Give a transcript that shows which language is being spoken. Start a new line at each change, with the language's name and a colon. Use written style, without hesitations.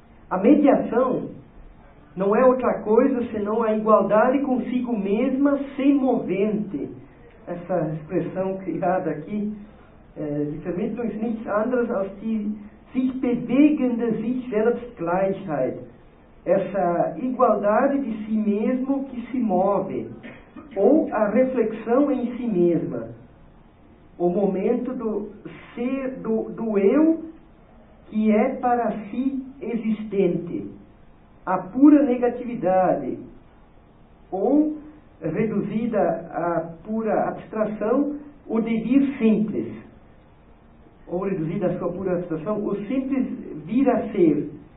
Portuguese: A mediação não é outra coisa senão a igualdade consigo mesma sem movente. Essa expressão criada aqui,
German: die Vermittlung ist nichts anderes als die sich bewegende Sich-Selbst-Gleichheit.
Portuguese: Essa igualdade de si mesmo que se move, ou a reflexão em si mesma, o momento do ser, do eu que é para si existente, a pura negatividade, ou reduzida à pura abstração, o devir simples, ou reduzida à sua pura abstração, o simples vir a ser.